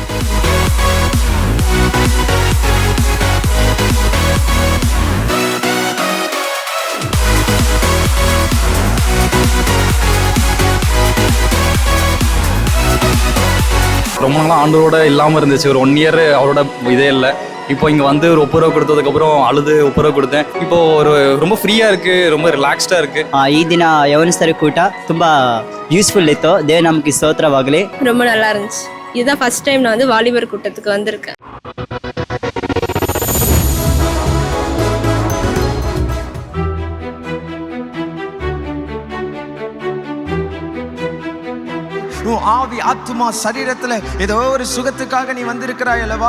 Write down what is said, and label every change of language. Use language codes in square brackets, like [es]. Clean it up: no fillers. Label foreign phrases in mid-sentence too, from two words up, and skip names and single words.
[ta] ரொம்ப நாளாக ஆண்டோட இல்லாமல் இருந்துச்சு. ஒரு 1 இயர் அவரோட இதே இல்லை. இப்போ இங்கே வந்து ஒரு 30 ரூபா கொடுத்ததுக்கப்புறம் அழுது 30 ரூபா கொடுத்தேன். இப்போ ஒரு ரொம்ப ஃப்ரீயாக இருக்குது, ரொம்ப ರಿಲ್ಯಾಕ್ಸ್ಡಾக இருக்குது. [kn] ಈ ದಿನ ಯವನಸ್ಥರ ಕೂಟ ತುಂಬ ಯೂಸ್ಫುಲ್ ಇತ್ತು. ದೇವ ನಮಗೆ ಸ್ತೋತ್ರವಾಗಲಿ. [ta] ரொம்ப நல்லா இருந்துச்சு. இதுதான் [en] first time [ta] நான் வந்து வாலிபர் கூட்டத்துக்கு வந்திருக்கேன். ஆவி ஆத்மா சரீரத்துல ஏதோ ஒரு சுகத்துக்காக நீ வந்திருக்கிறாய் அல்லவா?